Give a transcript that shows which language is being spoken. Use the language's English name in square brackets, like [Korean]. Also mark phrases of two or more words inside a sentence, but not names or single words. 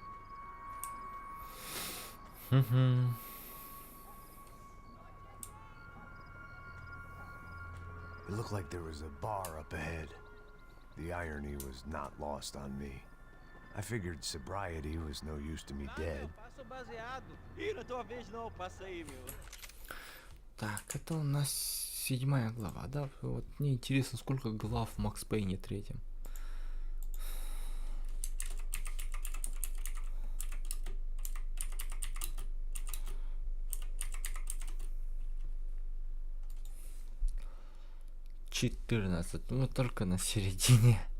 [English] It looked like there was a bar up ahead. The irony was not lost on me. I figured sobriety was no use to me dead. [Portuguese] Passa o baseado. Ih, não é tua vez não. Passa aí, meu. [Russian] Так, это у нас 7-я глава, да? Вот мне интересно, сколько глав в Макс Пейне 3-м. Мы только на середине.